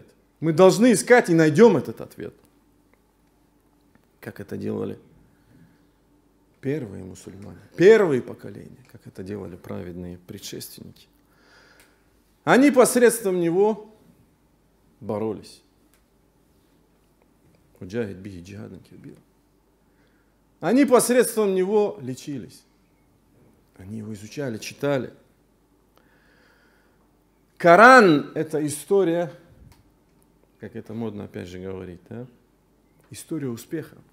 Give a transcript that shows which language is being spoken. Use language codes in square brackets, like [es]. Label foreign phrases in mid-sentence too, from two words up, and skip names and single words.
[ru] Мы должны искать и найдем этот ответ. Как это делали первые мусульмане, первые поколения, как это делали праведные предшественники. Они посредством него боролись. [ar] وجاهد به جهادا كبيرا. [ru] Они посредством него лечились. Они его изучали, читали. Коран – это история, как это модно опять же говорить, да? История успеха.